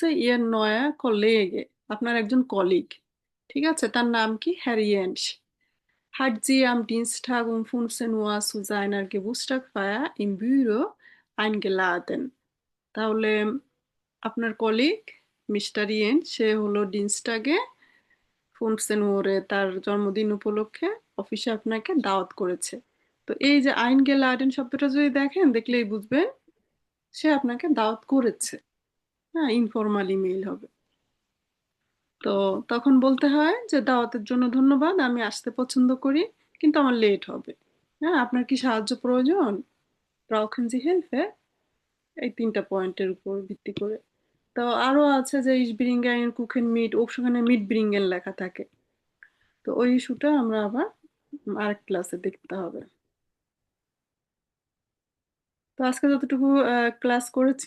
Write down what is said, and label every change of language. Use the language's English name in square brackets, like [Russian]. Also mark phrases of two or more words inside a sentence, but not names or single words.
[German] Ihr neuer Kollege, [Bangla] আপনার একজন কলিগ, ঠিক আছে, তার নাম কি? হ্যারিয়েন্স। [German] Hat sie am Dienstag um 15 Uhr zu seiner Geburtstagsfeier im Büro eingeladen? [Bangla] তাহলে আপনার কলিগ মিস্টার ইয়েন সে হলো [German] Dienstag 15 Uhr [Bangla] তার জন্মদিন উপলক্ষে অফিসে আপনাকে দাওয়াত করেছে। তো এই যে আইনগেলাডেন শব্দটা যদি দেখেন, দেখলেই বুঝবেন সে আপনাকে দাওয়াত করেছে। হ্যাঁ, ইনফর্মাল ইমেইল হবে। তো তখন বলতে হয় যে দাওয়াতের জন্য ধন্যবাদ, আমি আসতে পছন্দ করি কিন্তু আমার লেট হবে। হ্যাঁ, আপনার কি সাহায্য প্রয়োজন? [German] Brauchen Sie Hilfe? [Bangla] এই ৩টা পয়েন্টের উপর ভিত্তি করে। তো আরো আছে যে [German] ich bringe einen Kuchen mit, [Bangla] ওখানে [German] mit bringen [Bangla] লেখা থাকে। তো ওই ইস্যুটা আমরা আবার আরেক ক্লাসে দেখতে হবে। তো আজকে যতটুকু ক্লাস করেছি